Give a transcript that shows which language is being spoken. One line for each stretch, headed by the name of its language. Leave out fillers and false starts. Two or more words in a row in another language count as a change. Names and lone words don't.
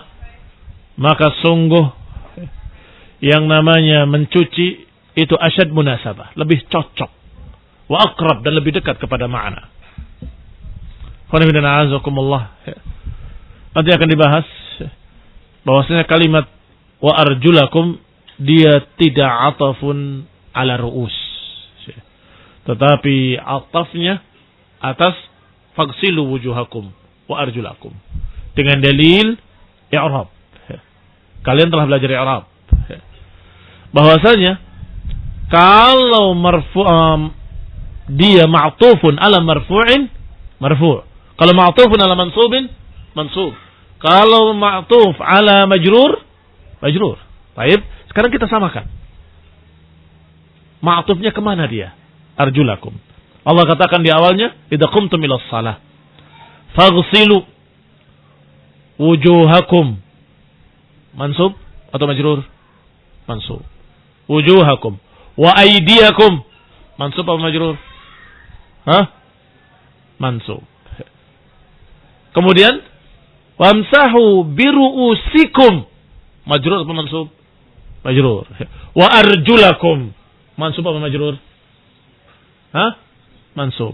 Indonesian: Maka sungguh yang namanya mencuci itu
Arabic: أشد مناسبة,
Indonesian: lebih cocok,
Arabic: وأقرب,
Indonesian: dan lebih dekat kepada makna. Nanti akan dibahas bahwasanya kalimat
Arabic: وأرجلكم
Indonesian: dia tidak
Arabic: عطف على رؤوس,
Indonesian: tetapi atafnya atas
Arabic: فاغسلوا وجوهكم وأرجلكم,
Indonesian: dengan dalil i'rab. Kalian telah belajar i'rab bahwasanya kalau dia
Arabic: معطوف على مرفوع، مرفوع'. Kalau معطوف على منصوب, mansub. Kalau معطوف على مجرور، مجرور.
Indonesian: Baik, sekarang kita samakan. Ma'tufnya kemana dia? Arjulakum. Allah katakan di awalnya,
Arabic: إذا قمتم إلى الصلاة فاغسلوا وجوهكم.
Indonesian: Mansub atau majrur? Mansub.
Arabic: وجوهكم وأيديكم.
Indonesian: Mansub atau majrur? Mansub.
Arabic: Kemudian وامسحوا برؤوسكم.
Indonesian: Majrur atau mansub? Majrur.
Arabic: وأرجلكم.
Indonesian: Mansub apa majrur? Mansub.